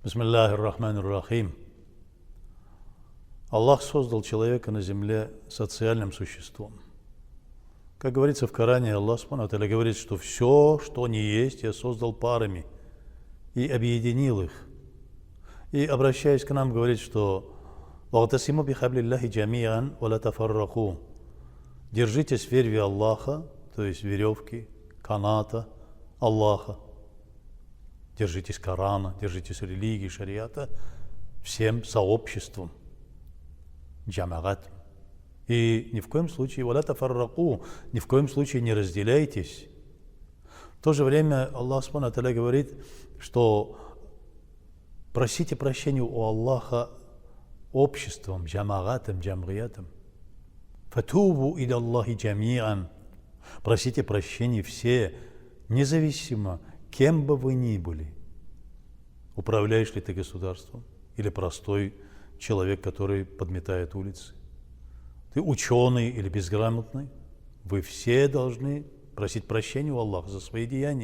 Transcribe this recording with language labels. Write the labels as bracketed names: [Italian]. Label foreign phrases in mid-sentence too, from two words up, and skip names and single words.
[Arabic] بسم الله الرحمن الرحيم. [Russian] Аллах создал человека на земле социальным существом. Как говорится в Коране, [Arabic] الله سبحانه وتعالى [Russian] говорит, что все, что не есть, я создал парами и объединил их. И, обращаясь к нам, говорит, что [Arabic] «واعتصموا بحبل الله جميعا ولا تفرقوا». [Russian] Держитесь в вере Аллаха, то есть веревки, каната Аллаха. Держитесь Корана, держитесь религии, шариата, всем сообществом. Джамагат. И ни в коем случае, [Arabic] «ولا تفرقوا», [Russian] ни в коем случае не разделяйтесь. В то же время [Arabic] الله سبحانه وتعالى [Russian] говорит, что просите прощения у Аллаха обществом, джамагатом, джамгиятом. [Arabic] «فتوبوا إلى الله جميعا». [Russian] Просите прощения все, независимо, кем бы вы ни были. Управляешь ли ты государством или простой человек, который подметает улицы? Ты ученый или безграмотный? Вы все должны просить прощения у Аллаха за свои деяния.